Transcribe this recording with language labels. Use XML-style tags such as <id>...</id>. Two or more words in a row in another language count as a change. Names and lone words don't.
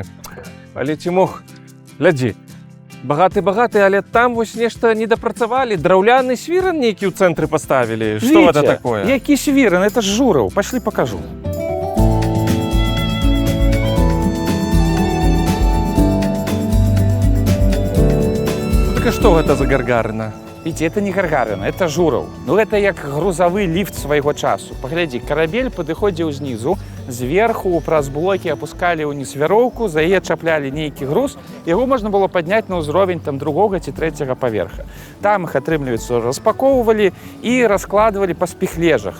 <be>Але ці мог, глядзі, багаты, але там вось нешта не дапрацавалі, драўляны свіран нейкі ў цэнтры паставілі. Што гэта такое? Які свіран? Это ж Жураў. Пашлі пакажу. Так а што гэта за гаргарына?</be> <ru>Видите, это не Гаргарина, это Жураў.</ru> <be>Ну, это як грузавы ліфт свайго часу. Паглядзі, карабель падыходзіў знізу, зверху праз блокі апускалі ўніз вяроўку, за яе чаплялі нейкі груз, яго можна было падняць на ўзровень там другога ці трэцяга паверха. Там іх, атрымліваецца, распакоўвалі і раскладвалі па спіхлежах.</be>